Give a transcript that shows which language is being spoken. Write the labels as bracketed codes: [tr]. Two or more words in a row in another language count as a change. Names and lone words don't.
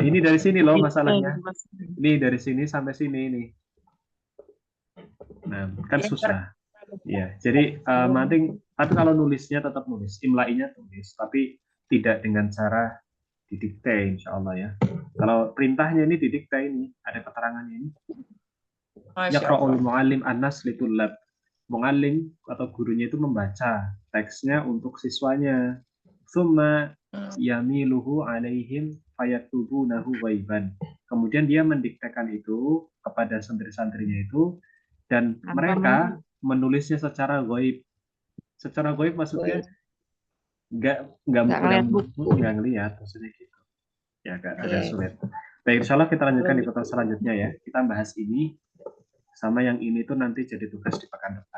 [id] Ini dari sini loh masalahnya. Ini dari sini sampai sini ini. Nah, kan susah. Ya, jadi tapi kalau nulisnya tetap nulis, imlainya tulis, tapi tidak dengan cara didikte, [ar] إن شاء الله [id] ya. Kalau perintahnya ini didikte ini, ada keterangannya ini. [ar] يقرأ المعلم النص للطلاب. [id] Mu'allim atau gurunya itu membaca teksnya untuk siswanya. [ar] ثم يمليه عليهم فيكتبونه غائبا. [id] Kemudian dia mendiktekan itu kepada santri-santrinya itu dan mereka menulisnya secara ghaib. Secara ghaib maksudnya nggak ngelihat maksudnya gitu. Ya agak sulit. Baik, [ar] إن شاء الله [id] kita lanjutkan di pertemuan selanjutnya ya. Kita bahas ini sama yang ini tuh nanti jadi tugas di pekan depan.